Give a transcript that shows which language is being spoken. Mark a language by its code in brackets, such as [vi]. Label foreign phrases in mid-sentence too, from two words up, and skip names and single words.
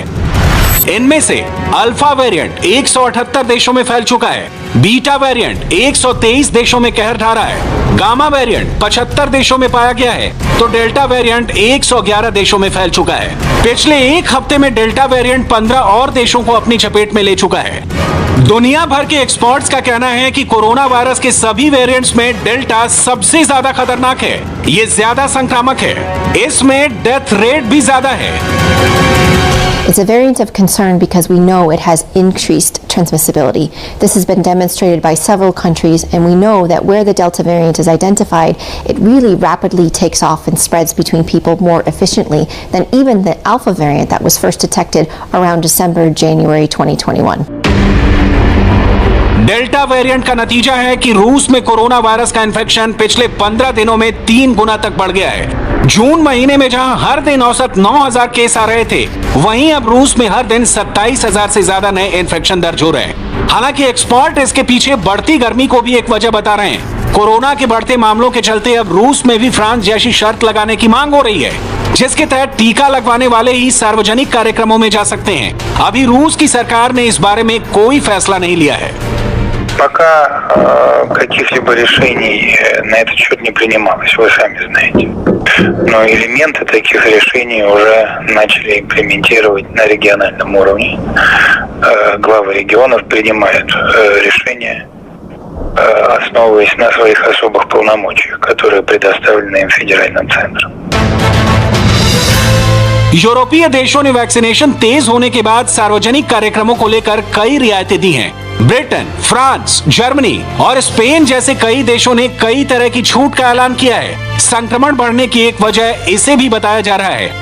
[hi] इनमें से [en] alpha variant [hi] 178 देशों में फैल चुका है, [en] beta variant [hi] 123 देशों में कहर ढा रहा है, [en] gamma variant [hi] 75 देशों में पाया गया है, तो [en] delta variant [hi] 111 देशों में फैल चुका है। पिछले एक हफ्ते में [en] delta variant [hi] 15 और देशों को अपनी चपेट में ले चुका है। दुनिया भर के एक्सपर्ट्स का कहना है कि कोरोना वायरस के सभी वेरिएंट्स में डेल्टा सबसे ज्यादा खतरनाक है। ये ज्यादा संक्रामक है, इसमें [en] death rate [hi] भी ज्यादा है। [en] It's a variant of concern because we know it has increased transmissibility. This has been demonstrated by several countries, and we know that where the Delta variant is identified, it really rapidly takes off and spreads between people more efficiently than even the Alpha variant that was first detected around December, January 2021. delta variant [hi] का नतीजा है कि रूस में कोरोना वायरस का इन्फेक्शन पिछले 15 दिनों में 3 गुना तक बढ़ गया है। जून महीने में जहां हर दिन औसत 9,000 केस आ रहे थे, वहीं अब रूस में हर दिन 27,000 से ज्यादा नए इन्फेक्शन दर्ज हो रहे हैं। हालांकि एक्सपर्ट इसके पीछे बढ़ती गर्मी को भी एक वजह बता रहे हैं। कोरोना के बढ़ते मामलों के चलते अब रूस में भी फ्रांस जैसी शर्त लगाने की मांग हो रही है, जिसके तहत टीका लगवाने वाले ही सार्वजनिक कार्यक्रमों में जा सकते हैं। अभी रूस की सरकार ने इस बारे में कोई फैसला नहीं लिया है। [ru] Пока каких-либо решений на этот счет не принималось, вы сами знаете. Но элементы таких решений уже начали имплементировать на региональном уровне. Главы регионов принимают решения, основываясь на своих особых полномочиях, которые предоставлены им федеральным центром. [hi] यूरोपीय देशों ने वैक्सीनेशन तेज होने के बाद सार्वजनिक कार्यक्रमों को लेकर कई रियायतें दी हैं। ब्रिटेन, फ्रांस, जर्मनी और स्पेन जैसे कई देशों ने कई तरह की छूट का ऐलान किया है। संक्रमण बढ़ने की एक वजह इसे भी बताया जा रहा है।